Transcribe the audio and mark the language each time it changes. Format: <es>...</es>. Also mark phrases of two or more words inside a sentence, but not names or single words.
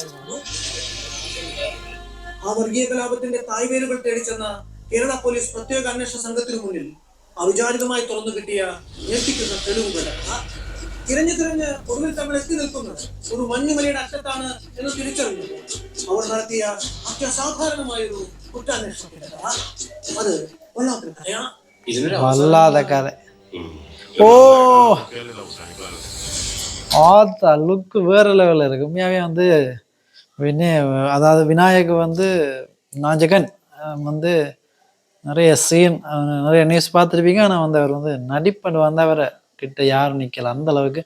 <ml>ആ വർഗീയ കലാപത്തിന്റെ തായ്വേരുകൾ തേടിച്ചെന്ന കേരള പോലീസ് പ്രത്യേക അന്വേഷണ സംഘത്തിനു മുന്നിൽ അവിചാരിതമായി തുറന്നു കിട്ടിയ ഞെട്ടിക്കുന്ന തെളിവുകൾ തിരഞ്ഞു ഒടുവിൽ തമ്മിൽ എത്തി നിൽക്കുന്നത് ഒരു മഞ്ഞുമലയുടെ അറ്റത്താണ് എന്ന് തിരിച്ചറിഞ്ഞു അവർ നടത്തിയ അത്യസാധാരണമായൊരു കുറ്റാന്വേഷണത്തിന്റെ കഥ. അത് വല്ലാത്തൊരു കഥയാണ്. വല്ലാതെ കഥ.</ml> <ta>லுக்கு வேற லெவலில் இருக்கு. உண்மையாகவே வந்து அதாவது விநாயக் வந்து நாஜகன் வந்து நிறைய சீன் நிறைய நியூஸ் பார்த்துருப்பீங்க. ஆனால் வந்து அவர் வந்து நடிப்பது வந்து அவரை கிட்ட யாரும் நிற்கல அந்த அளவுக்கு.</ta>